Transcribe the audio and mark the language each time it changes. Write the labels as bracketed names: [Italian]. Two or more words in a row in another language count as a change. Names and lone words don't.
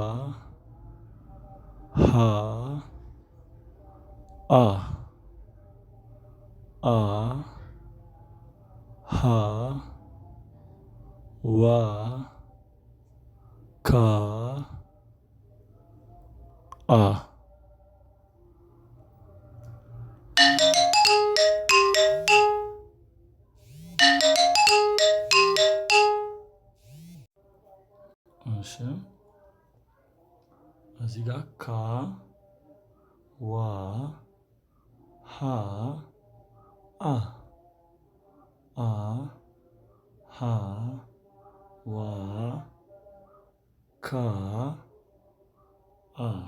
[Amharic] ሃ አ አ ሃ ዋ ካ አ እሺ እዚህ ጋር ካ ዋ ሃ አ አ ሃ ዋ ካ አ